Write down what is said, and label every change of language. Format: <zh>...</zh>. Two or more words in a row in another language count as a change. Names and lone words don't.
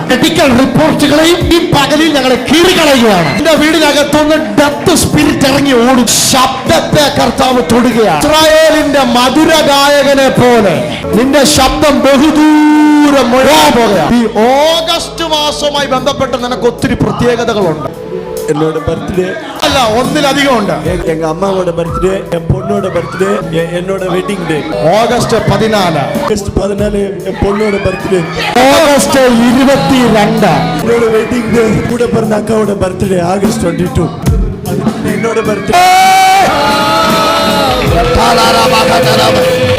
<ml>മെഡിക്കൽ റിപ്പോർട്ടുകളെയും ഈ പകലിൽ ഞങ്ങളെ കീറിക്കളയുകയാണ്. എന്റെ വീടിനകത്തുനിന്ന്</ml> <en>death spirit</en> <ml>ഇറങ്ങി ഓടും. ശബ്ദത്തെ കർത്താവ് തൊടുകയാണ്. ഇസ്രായേലിന്റെ മധുര ഗായകനെ പോലെ നിന്റെ ശബ്ദം ബഹുദൂരം മുഴങ്ങാൻ പോകുകയാണ്. ഈ ഓഗസ്റ്റ് മാസവുമായി ബന്ധപ്പെട്ട് നിനക്ക് ഒത്തിരി പ്രത്യേകതകളുണ്ട്.</ml> <ta>என்னோட பர்த்டே</ta> <ml>അല്ല, ഒന്നിലധികം ഉണ്ട്.</ml> <ta>எங்க அம்மாவோட பர்த்டே, என் பொண்ணோட பர்த்டே, என்னோட</ta> <en>wedding day</en> <ml>ഓഗസ്റ്റ് 14,</ml> <ta>ஆகஸ்ட் 14 என் பொண்ணோட பர்த்டே,</ta> <ml>ഓഗസ്റ്റ് 22</ml> <ta>என்னோட</ta> <en>wedding day,</en> <ta>கூட பிறந்த அக்காவோட பர்த்டே ஆகஸ்ட் 22 என்னோட பர்த்டே.</ta>